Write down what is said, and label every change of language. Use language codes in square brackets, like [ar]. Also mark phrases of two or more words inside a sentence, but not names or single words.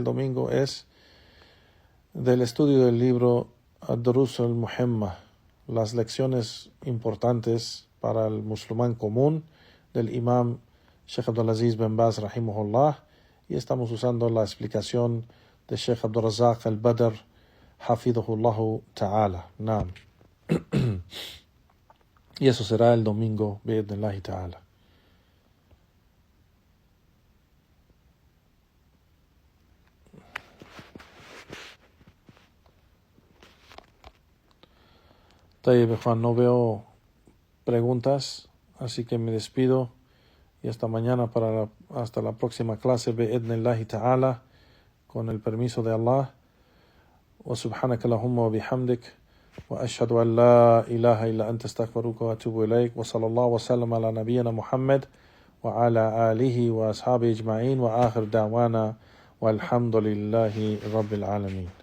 [es] domingo es del estudio del libro Ad-Durus al-Muhimma, las lecciones importantes para el musulmán común del imam Sheikh Abdulaziz bin Baz rahimahullah, y estamos usando la explicación de Sheikh Abdul Razak al-Badr [ar] حفظه الله تعالى. [es] Naam. Y eso será el domingo [ar] بإذن الله تعالى. [es] Juan, no veo preguntas, así que me despido y hasta mañana, hasta la próxima clase [ar] بإذن الله تعالى, [es] con el permiso de Allah. [ar] وسبحانك اللهم وبحمدك وأشهد أن لا إله إلا أنت أستغفرك وأتوب إليك وصلى الله وسلم على نبينا محمد وعلى آله وأصحابه أجمعين وآخر دعوانا والحمد لله رب العالمين.